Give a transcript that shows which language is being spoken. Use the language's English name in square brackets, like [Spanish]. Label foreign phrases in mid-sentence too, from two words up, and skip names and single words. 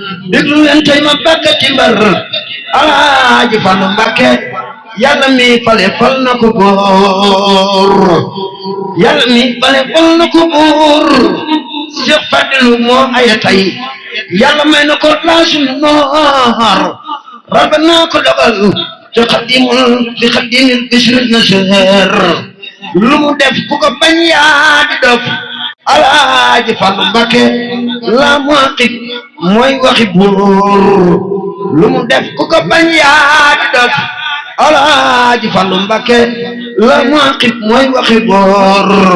[Wolof] Déglu leen tey ma bàkkati mbar. Alaaji Fallu Mbakke, Yàlla mi fale fal na ko góor. Yàlla mi fale fal na ko góor. Cheikh Fadilu moo aya tey. Yàlla may na ko laasu noor. Rab naa ko dogal. [Arabic] تقدم، تقدم البشر النشر. [Wolof] Lu mu def ku ko bañ yaa di dof. Alaaji Fallu Mbakke, la muwaqqiq mooy waxi buur. Lu mu def ku ko bañ yaa di dof. Alaaji Fallu Mbakke, la muwaqqiq mooy waxi buur.